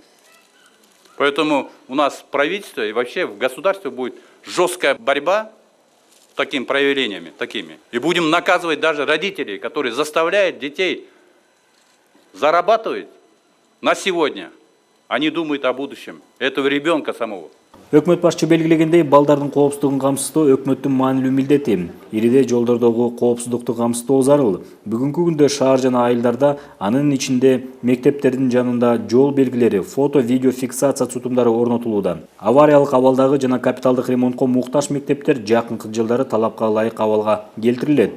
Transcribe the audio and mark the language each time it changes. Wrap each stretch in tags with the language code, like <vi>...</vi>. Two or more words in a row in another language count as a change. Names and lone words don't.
<ru>Поэтому у нас правительство и вообще в государстве будет жесткая борьба с такими проявлениями. И будем наказывать даже родителей, которые заставляют детей зарабатывать на сегодня. Они думают о будущем этого ребенка самого.</ru> <ky>Өкмөт башчы белгилегендей, балдардын коопсуздугун камсыздоо өкмөттүн маанилүү милдети. Ириде жолдордогу коопсуздукту камсыздоо зарыл. Бүгүнкү күндө шаар жана айылдарда, анын ичинде мектептердин жанында жол белгилери, фото, видео фиксация тутумдары орнотулууда. Авариялык абалдагы жана капиталдык ремонтко муктаж мектептер жакынкы жылдары талапка ылайык абалга келтирилет.</ky>